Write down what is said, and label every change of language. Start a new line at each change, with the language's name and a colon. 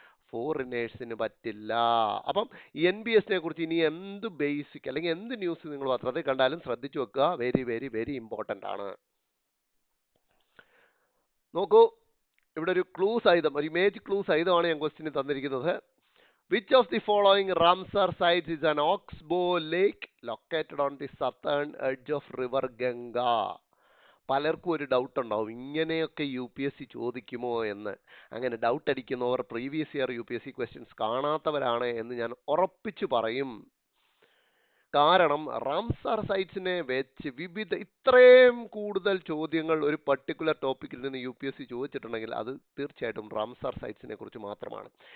Malayalam: ഫോറിനേഴ്സിന് പറ്റില്ല. അപ്പം NBSനെ കുറിച്ച് ഇനി എന്ത് ബേസിക് അല്ലെങ്കിൽ എന്ത് ന്യൂസ് നിങ്ങൾ പത്രത്തിൽ കണ്ടാലും ശ്രദ്ധിച്ചു വെക്കുക.
English: Very very very important ആണ്.
Malayalam: നോക്കൂ, ഇവിടെ ഒരു ക്ലൂ സഹിതം, ഒരു ഇമേജ് ക്ലൂ സഹിതമാണ് ഞാൻ ക്വസ്റ്റ്യൻ തന്നിരിക്കുന്നത്.
English: Which of the following Ramsar sites is an oxbow lake located on the southern edge of river Ganga?
Malayalam: പലർക്കും ഒരു ഡൗട്ട് ഉണ്ടാവും, ഇങ്ങനെയൊക്കെ UPSC ചോദിക്കുമോ എന്ന്. അങ്ങനെ doubt അടിക്കുന്നവർ previous year UPSC questions കാണാത്തവരാണ് എന്ന് ഞാൻ ഉറപ്പിച്ചു പറയും. കാരണം റാംസാർ സൈറ്റ്സിനെ വെച്ച് ഇത്രയും കൂടുതൽ ചോദ്യങ്ങൾ ഒരു പർട്ടിക്കുലർ ടോപ്പിക്കിൽ നിന്ന് UPSC ചോദിച്ചിട്ടുണ്ടെങ്കിൽ അത് തീർച്ചയായിട്ടും റാംസാർ സൈറ്റ്സിനെ കുറിച്ച് മാത്രമാണ്.